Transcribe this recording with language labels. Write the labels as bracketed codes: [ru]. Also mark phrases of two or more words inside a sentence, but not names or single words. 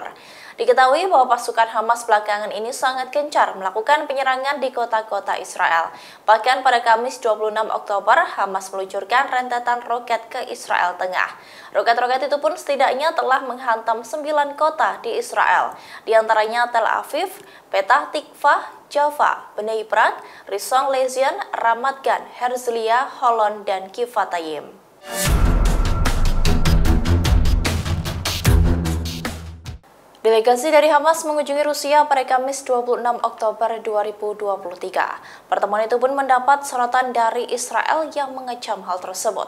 [id] Diketahui bahwa pasukan Hamas belakangan ini sangat gencar melakukan penyerangan di kota-kota Israel. Bahkan pada Kamis 26 Oktober, Hamas meluncurkan rentetan roket ke Israel Tengah. Roket-roket itu pun setidaknya telah menghantam 9 kota di Israel, di antaranya Tel Aviv, Petah Tikvah, Jaffa, Bnei Brak, Rishon LeZion, Ramat Gan, Herzliya, Holon, dan Kivatayim. Delegasi dari Hamas mengunjungi Rusia pada Kamis 26 Oktober 2023. Pertemuan itu pun mendapat sorotan dari Israel yang mengecam hal tersebut.